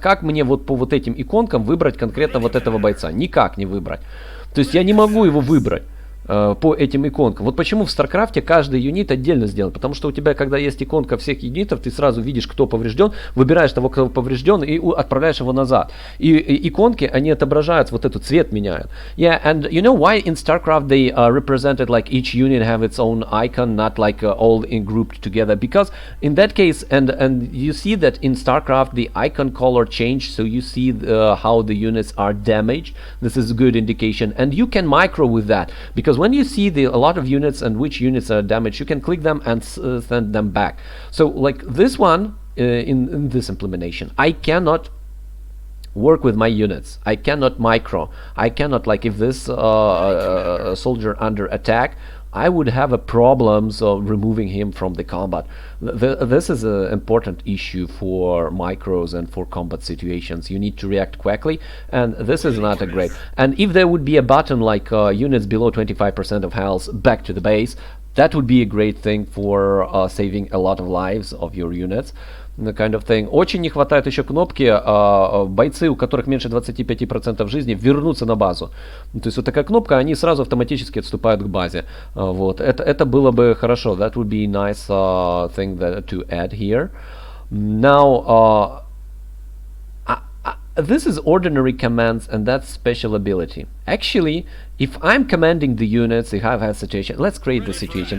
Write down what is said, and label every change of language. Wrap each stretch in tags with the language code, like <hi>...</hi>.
<ru>Как мне вот по вот этим иконкам выбрать конкретно вот этого бойца? Никак не выбрать. То есть я не могу его выбрать по этим иконкам. Вот почему в StarCraft каждый юнит отдельно сделан. Потому что у тебя, когда есть иконка всех юнитов, ты сразу видишь, кто поврежден, выбираешь того, кто поврежден, и отправляешь его назад. И иконки, они отображают, вот этот цвет меняют.</ru> <en>Yeah, and you know why in StarCraft they represented like each unit have its own icon, not like all in grouped together? Because in that case, and you see that in StarCraft the icon color changed, so you see how the units are damaged. This is a good indication, and you can micro with that, because when you see a lot of units and which units are damaged, you can click them and send them back. So like this one, in this implementation, I cannot work with my units. I cannot micro. I cannot, like, if this soldier under attack, I would have a problems of removing him from the combat. This is an important issue for micros and for combat situations. You need to react quickly, and this is not a great. And if there would be a button like units below 25% of health back to the base, that would be a great thing for saving a lot of lives of your units. Kind of thing.</en> <ru>Очень не хватает еще кнопки бойцы, у которых меньше 25% жизни, вернуться на базу. То есть вот такая кнопка, они сразу автоматически отступают к базе. Вот. Это было бы хорошо.</ru> <en>That would be a nice thing to add here. Now, this is ordinary commands and that's special ability. Actually, if I'm commanding the units, if I have a situation, let's create the situation.</en>